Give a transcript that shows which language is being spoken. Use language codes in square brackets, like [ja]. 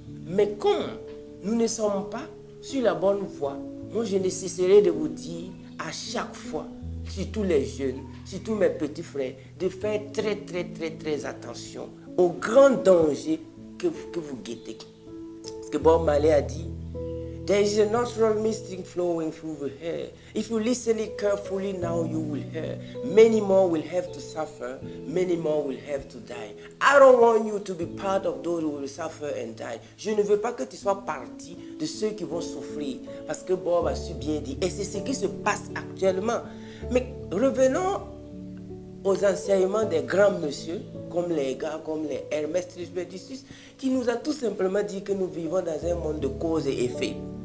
[fr] Mais comme nous ne sommes pas sur la bonne voie, moi je ne cesserai de vous dire à chaque fois, surtout les jeunes, surtout mes petits frères, de faire très attention aux grands dangers que vous guettez. Parce que Bob Marley a dit, [en] there is a natural mystic flowing through the hair. If you listen it carefully now, you will hear. Many more will have to suffer. Many more will have to die. I don't want you to be part of those who will suffer and die. [fr] Je ne veux pas que tu sois partie de ceux qui vont souffrir. Parce que Bob a su bien dire. Et c'est ce qui se passe actuellement. Mais revenons aux enseignements des grands messieurs, comme les gars, comme les Hermès Trismegistus, qui nous a tout simplement dit que nous vivons dans un monde de cause et effet.